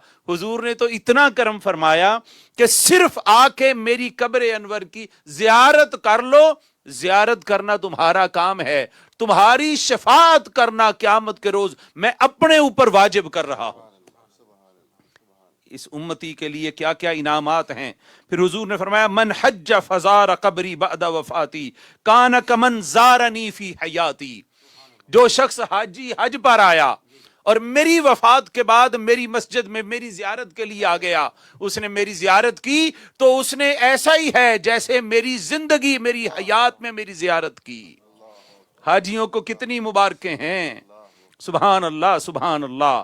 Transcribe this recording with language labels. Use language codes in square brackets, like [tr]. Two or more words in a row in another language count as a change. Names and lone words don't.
[ur] حضور نے تو اتنا کرم فرمایا کہ صرف آ کے میری قبر انور کی زیارت کر لو، زیارت کرنا تمہارا کام ہے، تمہاری شفاعت کرنا قیامت کے روز میں اپنے اوپر واجب کر رہا ہوں۔ اس امتی کے لیے کیا کیا انعامات ہیں۔ پھر حضور نے فرمایا [ar] من حج فزار قبری بعد وفاتی کان کمن زارنی فی حیاتی، [ur] جو شخص حاجی حج پر آیا اور میری وفات کے بعد میری مسجد میں میری زیارت کے لیے آ گیا، اس نے میری زیارت کی تو اس نے ایسا ہی ہے جیسے میری زندگی میری حیات میں میری زیارت کی۔ حاجیوں کو کتنی مبارکیں ہیں، [ar] سبحان اللہ سبحان اللہ۔